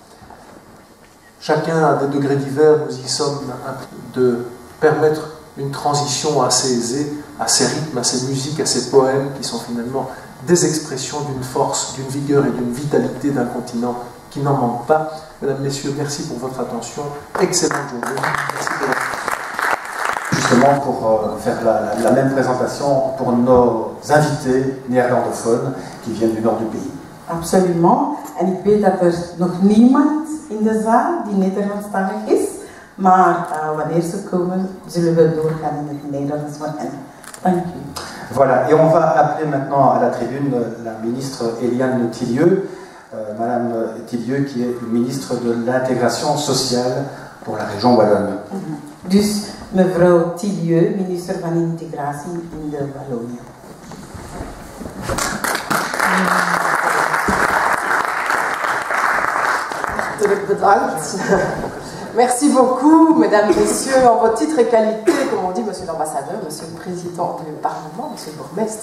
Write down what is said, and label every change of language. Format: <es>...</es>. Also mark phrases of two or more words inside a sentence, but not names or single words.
<fr>Chacun à des degrés divers, nous y sommes, de permettre une transition assez aisée à ces rythmes, à ces musiques, à ces poèmes qui sont finalement des expressions d'une force, d'une vigueur et d'une vitalité d'un continent qui n'en manque pas. Mesdames, Messieurs, merci pour votre attention. Excellente journée. Merci de votre... justement pour faire la même présentation pour nos invités néerlandophones qui viennent du nord du pays. Absolument.</fr> <nl>En ik weet dat er nog niemand in de zaal die Nederlandstalig is. Maar wanneer ze komen, zullen we doorgaan in het Nederlands voor hen. Dank u.</nl> <fr>Voilà, et on va appeler maintenant à la tribune la ministre Eliane Tillieu, Madame Tillieu qui est ministre de l'intégration sociale pour la région wallonne.</fr> <nl>Dus mevrouw Tillieu, minister van Integratie in de Wallonië.</nl> <fr>Merci beaucoup, mesdames, messieurs, en votre titre et qualité, comme on dit, monsieur l'ambassadeur, monsieur le président du Parlement, monsieur le bourgmestre.</fr>